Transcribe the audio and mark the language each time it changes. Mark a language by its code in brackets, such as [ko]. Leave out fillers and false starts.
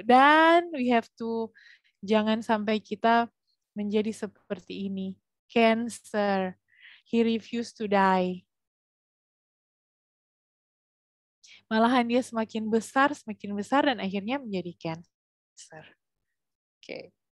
[id] Dan [en] we have to [id] jangan sampai kita menjadi seperti ini. [en] Cancer, he refused to die. [id] Malahan dia semakin besar dan akhirnya menjadi cancer. Oke.